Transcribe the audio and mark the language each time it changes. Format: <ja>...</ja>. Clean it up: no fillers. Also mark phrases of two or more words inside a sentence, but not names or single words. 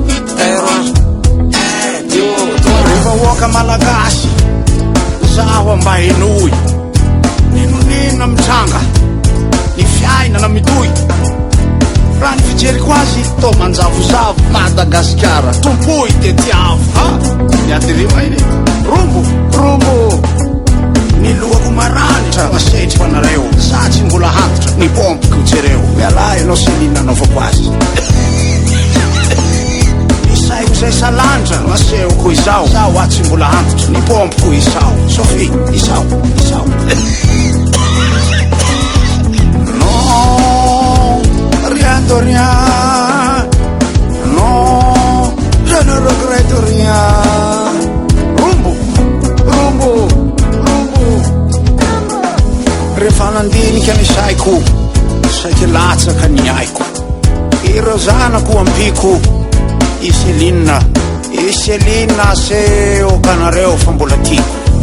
<mg>rehefa oaka malagasy zaho mba henoy ninonina mitranga ny fiainana mitoy raha ny fijeriko azy to manjavozavo Madagasikara tompoy de tiavo miadirima iny rombo ny lohako maranitra masetry fanareo za tsy mbola hantitra ny pompiko jereo mialay anao selina anaovako azy saiko zay salandra masehoko izao zao atsy mbola antitra ny pompiko izao Sophie izao</mg> <fr>non rien de rien non je ne regrette rien</fr> <mg>rombo rehefa nandinika ny saiko saiky latsaka ny aiko ireo zanako ampiko Iselina seo kanareo fa mbola tiko</mg>